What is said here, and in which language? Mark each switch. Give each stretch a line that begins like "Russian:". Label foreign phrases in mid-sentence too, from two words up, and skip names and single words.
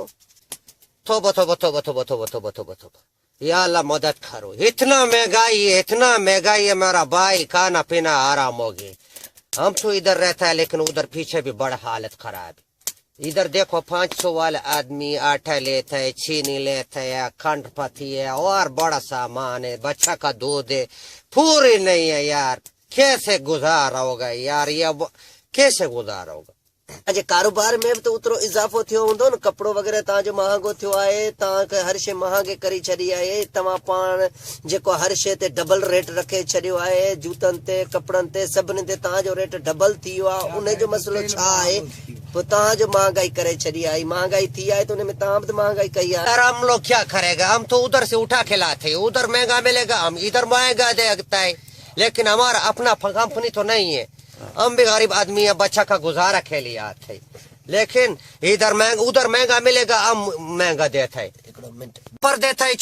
Hindi: तोबा तोबा तोबा तोबा तोबा तोबा तोबा तोबा। या अल्लाह मदद करो। इतना महंगाई है, इतना महंगाई है मेरा भाई, खाना पीना आराम हो गए। हम तो इधर रहता है, लेकिन उधर पीछे भी बड़ा हालत खराब है। इधर देखो 500 वाला आदमी आटा लेता है, चीनी लेता है, खंड पत्ती है और बड़ा सामान है, बच्चा का दूध है, पूरी नहीं है यार। कैसे गुजारा होगा यार? ये कैसे गुजारा होगा?
Sindhi: अॼु कारोबार में बि त ओतिरो इज़ाफ़ो थियो हूंदो न? कपिड़ो वग़ैरह तव्हांजो महांगो थियो आहे, तव्हांखे हर शइ महांगे करे छॾी आहे। तव्हां पाण जेको हर शइ ते डबल रेट रखे छॾियो आहे, जूतनि ते, कपिड़नि ते, सभिनी ते तव्हांजो रेट डबल थी वियो आहे। उन जो मसइलो छा आहे? पोइ तव्हांजो महंगाई करे छॾी आहे, महंगाई थी आहे त उन में तव्हां बि त महंगाई कई आहे।
Hindi: यार हम लोग क्या करेगा? हम तो उधर से उठा के लाते हैं, उधर महंगा मिलेगा, हम इधर महंगा देता है। लेकिन हमारा अपना कंपनी तो नहीं है। हम भी गरीब आदमी है, बच्चा का गुजारा के लिए आते हैं। लेकिन इधर महंगा, उधर महंगा मिलेगा, हम महंगा देता है पर देता है।